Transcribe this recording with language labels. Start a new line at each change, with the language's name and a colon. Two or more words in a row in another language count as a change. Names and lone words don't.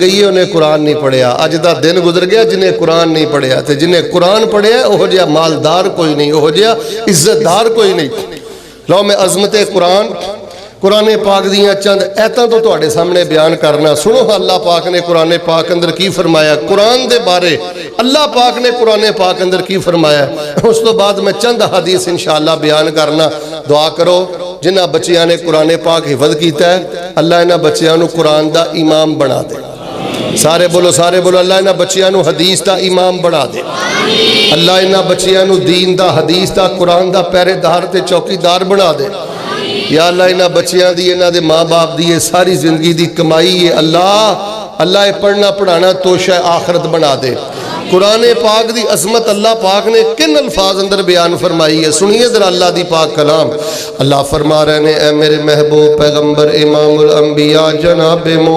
Punjabi: گئی ہے انہیں قرآن نہیں پڑھیا اج دا دن گزر گیا جنہیں قرآن نہیں پڑھیا تے جنہیں قرآن پڑھیا اوہ جیا مالدار کوئی نہیں اوہ جیا عزت دار کوئی نہیں لو میں عظمت قرآن پاک دیاں چند ایتاں تو تواڈے سامنے بیان کرنا سنو اللہ پاک نے قرآن پاک اندر کی فرمایا قرآن دے بارے اللہ پاک نے قرآن پاک اندر کی فرمایا اس تو بعد میں چند حدیث انشاءاللہ بیان کرنا دعا کرو جنہ بچیاں نے قرآن پاک حفظ کیتا ہے اللہ انہاں بچیاں نو قرآن دا امام بنا دے سارے بولو اللہ انہاں بچیاں نو حدیث دا امام بنا دے اللہ انہاں بچیاں نو دین دا حدیث دا قرآن دا پہرے دار تے چوکی دار بنا دے یا اللہ انہاں بچیاں دی انہاں دے ماں باپ دی ساری زندگی دی کمائی ہے اللہ پڑھنا پڑھانا توشہ آخرت بنا دے قرآن پاک دی عظمت اللہ پاک نے کن الفاظ اندر بیان فرمائی ہے سنیے ذرا اللہ دی پاک کلام اللہ فرما رہے نے اے میرے محبوب پیغمبر امام الانبیاء جناب